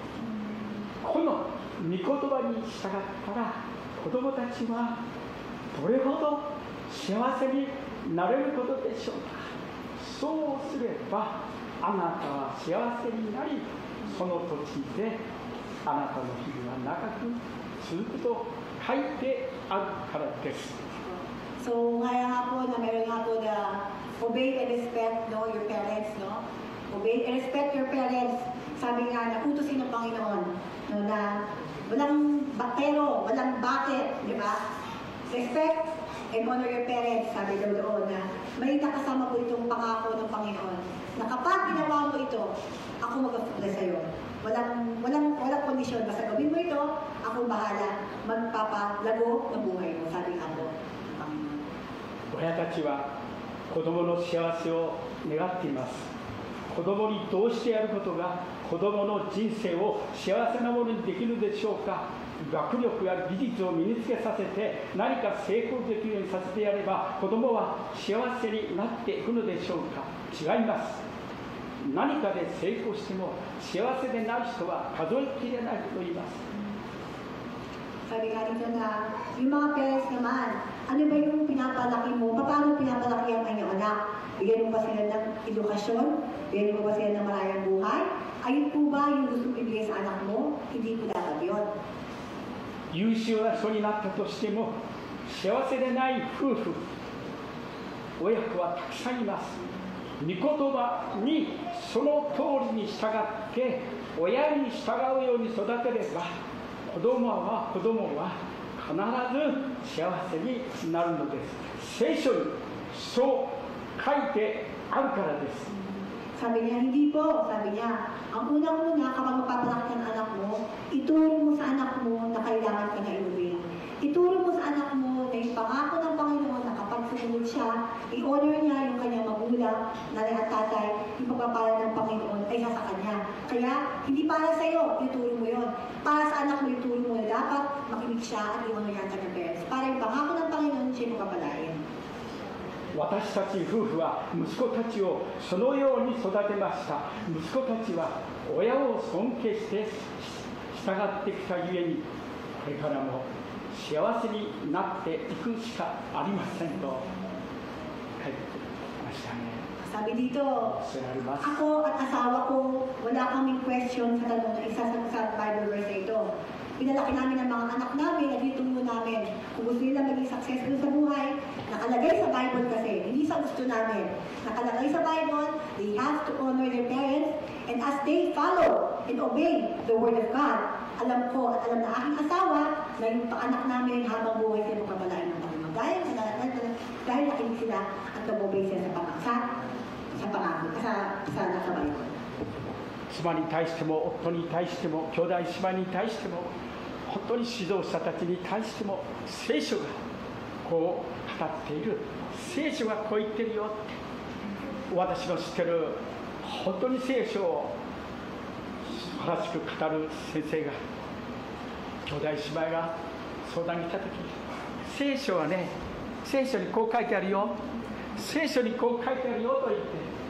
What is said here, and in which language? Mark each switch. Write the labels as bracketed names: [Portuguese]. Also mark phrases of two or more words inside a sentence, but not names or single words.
[Japanese] この御言葉に従ったら子供たちはどれほど幸せになれることでしょうか。そうすればあなたは幸せになり、その土地であなたの日々は長く続くと書いてあるからです。 [Filipino] So, kaya nga po na meron nga po na [English] obey and respect, [Filipino] no, [English] your parents, [Filipino] no? [English] Obey and respect your parents. [Filipino] Sabi nga na utusin ng Panginoon, no, na walang bakero, walang bakit, di ba? [English] Respect and honor your parents, [Filipino] sabi daw doon na may nakasama po itong pangako ng Panginoon na kapag ginawa mo ito, ako mag-apply sa'yo. Walang kondisyon. Basta gawin mo ito, ako bahala magpapalago ng buhay mo, sabi nga po ng Panginoon. [Japanese] 親たちは子供の幸せを願っています。子供にどうしてやることが子供の人生を幸せなものにできるでしょうか。学力や技術を身につけさせて何か成功できるようにさせてやれば子供は幸せになっていくのでしょうか。違います。何かで成功しても幸せでない人は数えきれないと言います。 [Filipino] Sabi nga dito na, yung mga parents naman, ano ba yung pinapalaki mo? Paano pinapalaki ang kanyang anak? Bigyan mo ba sila ng edukasyon? Bigyan mo ba sila ng malayang buhay? Ayun po ba yung gusto mo ibigay sa anak mo? Hindi po dapat yun. [Japanese] 優秀な人になったとしても幸せでない夫婦、親子はたくさんいます。御言葉にその通りに従って親に従うように育てれば子供は必ず幸せになるのです。聖書にそう書いてあるからです。 [Filipino] Sabi niya, hindi po. Sabi niya, ang unang-una kapag magpapalaki ng anak mo, ituro mo sa anak mo na kailangan ka na inuwi. Ituro mo sa anak mo na yung pangako ng Panginoon na kapag sumunod siya, i-honor niya yung kanyang magulang, nanay at tatay, yung pagpapala ng Panginoon ay sa kanya. Kaya, hindi para sa iyo, ituro mo yun. Para sa anak mo, ituro mo na dapat makinig siya at i-honor niya ang kanyang parents. Para yung pangako ng Panginoon, siya yung pagpapalain. 私たち夫婦は息子たちをそのように育てました。息子たちは親を尊敬して従ってきたゆえにこれからも幸せになっていくしかありませんと書いてましたね。 Sabi dito, ako at asawa ko, wala kaming question sa tanong na isa sa [English] Bible verse [Filipino] na ito. Pinalaki namin ang mga anak namin at ditulungan namin. Kung gusto nila maging successful sa buhay, nakalagay sa Bible kasi, hindi sa gusto namin. Nakalagay sa Bible, [English] they have to honor their parents, and as they follow and obey the Word of God, [Filipino] alam ko at alam na aking asawa na yung anak namin habang buhay sila magpapalain ng Panginoon. Dahil nakinig sila at nag-obey sila sa pangako, sa Bible. [Japanese] 妻に対しても夫に対しても兄弟姉妹に対しても本当に指導者たちに対しても聖書がこう語っている。聖書がこう言ってるよ。私の知ってる本当に聖書を素晴らしく語る先生が兄弟姉妹が相談に来た時に聖書はね、聖書にこう書いてあるよ、聖書にこう書いてあるよと言って、